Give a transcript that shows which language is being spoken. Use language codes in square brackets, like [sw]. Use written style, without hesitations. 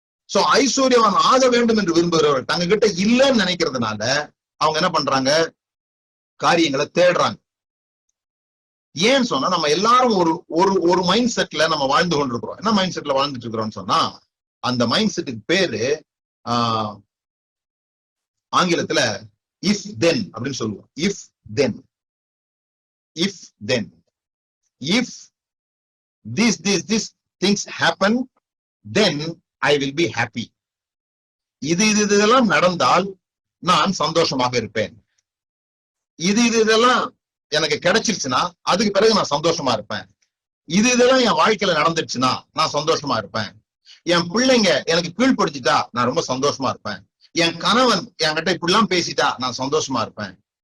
[ta] So ஐஸ்வர்யவான் ஆக வேண்டும் என்று விரும்புகிறவர்கள் தங்க கிட்ட இல்லைன்னு நினைக்கிறதுனால அவங்க என்ன பண்றாங்க? காரியங்களை தேடுறாங்க. ஏன்னு சொன்னா நம்ம எல்லாரும் ஒரு மைண்ட் செட்ல நம்ம வாழ்ந்து கொண்டிருக்கிறோம். என்ன மைண்ட் செட்ல வாழ்ந்துட்டு இருக்கிறோம்னு சொன்னா, அந்த மைண்ட் செட்டுக்கு பேரு ஆங்கிலத்துல இஃப் தென் அப்படின்னு சொல்லுவோம். [en] If then, if then, if these things happen then I will be happy. [ta] இதெல்லாம் நடந்தால் நான் சந்தோஷமாக இருப்பேன். இதெல்லாம் எனக்கு கிடைச்சிருச்சுன்னா அதுக்கு பிறகு நான் சந்தோஷமா இருப்பேன். இதெல்லாம் என் வாழ்க்கையில நடந்துருச்சுன்னா நான் சந்தோஷமா இருப்பேன். என் பிள்ளைங்க எனக்கு கீழ்படிச்சுட்டா நான் ரொம்ப சந்தோஷமா இருப்பேன். என் கணவன் என்கிட்ட இப்படிலாம் பேசிட்டா நான் சந்தோஷமா இருப்பேன்.